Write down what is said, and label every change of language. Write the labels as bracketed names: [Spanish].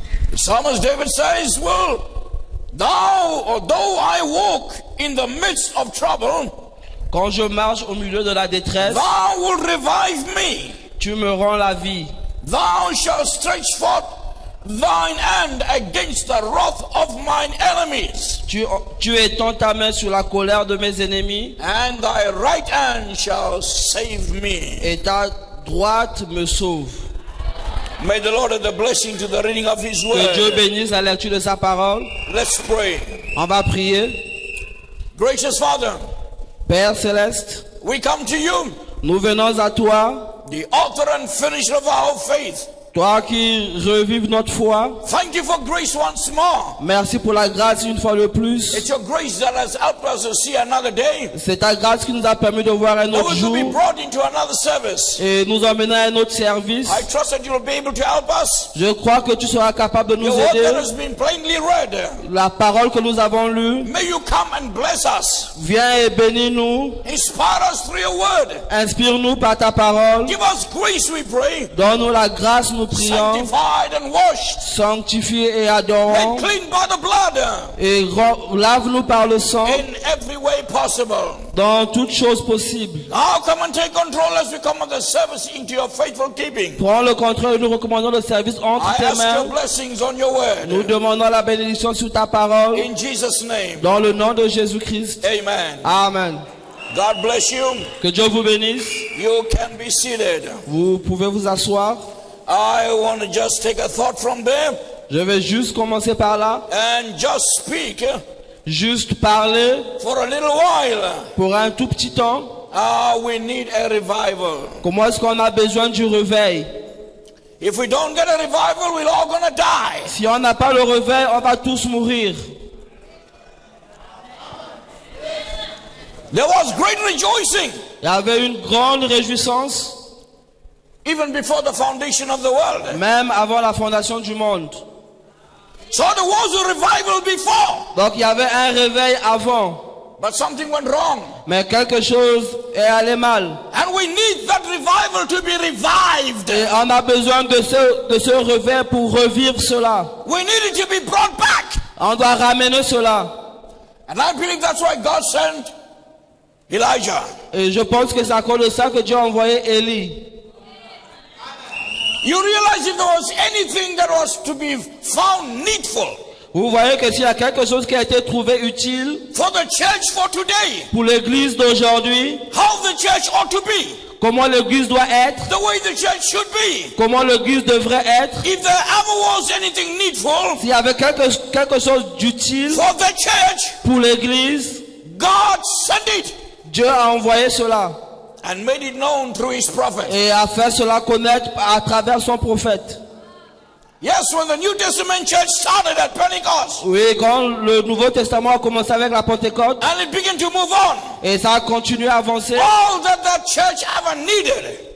[English] The psalmist David says, well, thou, although I walk in the midst of trouble, [French] Quand je marche au milieu de la détresse, [English] thou wilt revive me. [French] tu me rends la vie. [English] Thou shalt stretch forth thine hand against the wrath of mine enemies, [French] Tu étends ta main sur la colère de mes ennemis [English] and thy right hand shall save me. [French] et ta droite me sauve. [English] May the Lord add the blessing to the reading of his [French] Que Dieu [English] word. [French] bénisse la lecture de sa parole. [English] Let's pray. [French] On va prier. [English] Gracious Father, [French] Père céleste, [English] we come to you, [French] nous venons à toi, [English] the author and finisher of our faith. [French] toi qui revives notre foi. [English] Thank you for grace once more. [French] Merci pour la grâce une fois de plus. [English] It's your grace that has helped us to see another day. [French] C'est ta grâce qui nous a permis de voir un [English] That [French] autre [English] we will be [French] jour [English] brought into another service. [French] et nous emmener à un autre service. [English] I trust that you will be able to help us. [French] Je crois que tu seras capable de nous [English] Your word that [French] aider. [English] has been plainly read. [French] La parole que nous avons lue, [English] May you come and bless us. [French] viens et bénis-nous. [English] Inspire us through your word. [French] Inspire-nous par ta parole. [English] Give us grace, we pray. [French] Donne-nous la grâce, nous prions. [English] Sanctified and washed. [French] Sanctifiés et [English] Made [French] adorons. [English] clean by the blood. [French] Et lave-nous par le sang [English] In every way possible. [French] dans toutes choses possibles. [English] Now come and take control as we come of the service into your faithful keeping. [French] Prends le contrôle et nous recommandons le service entre [English] I [French] tes [English] ask your [French] mains. [English] blessings on your [French] Nous [English] word. [French] demandons la bénédiction sur ta parole. [English] In Jesus' name. [French] Dans le nom de Jésus-Christ. [English] Amen. [French] Amen. [English] God bless you. [French] Que Dieu vous bénisse. [English] You can be seated. [French] Vous pouvez vous asseoir. [English] I want to just take a thought from there [French] Je vais juste commencer par là. [English] and just speak [French] Juste parler [English] for a little while. [French] pour un tout petit temps. [English] We need a revival. [French] Comment est-ce qu'on a besoin du réveil? [English] If we don't get a revival, we're all gonna die. [French] Si on n'a pas le réveil, on va tous mourir. [English] There was great rejoicing [French] Il y avait une grande réjouissance, [English] even before the foundation of the world. [French] même avant la fondation du monde. [English] So there was a revival before, [French] Donc il y avait un réveil avant, [English] but something went wrong. [French] mais quelque chose est allé mal. [English] And we need that revival to be revived. [French] Et on a besoin de ce réveil pour revivre cela. [English] We need it to be brought back. [French] On doit ramener cela. [English] And I believe that's why God sent Elijah. [French] Et je pense que c'est à cause de ça que Dieu a envoyé Élie. [English] You realize if there was anything that was to be found needful [French] Vous voyez que s'il y a quelque chose qui a été trouvé utile [English] for the church for today, [French] pour l'église d'aujourd'hui, [English] how the church ought to be, [French] comment l'église doit être, [English] the way the church should be, [French] comment l'église devrait être, [English] if there ever was anything needful [French] s'il y avait quelque chose d'utile [English] for the church, [French] pour l'église, [English] God sent it [French] Dieu a envoyé cela [English] and made it known through his prophet. [French] et a fait cela connaître à travers son prophète. [English] Yes, when the New Testament church started at Pentecost [French] Oui, quand le Nouveau Testament a commencé avec la Pentecôte [English] and it began to move on, [French] et ça a continué à avancer, [English] all that church ever needed,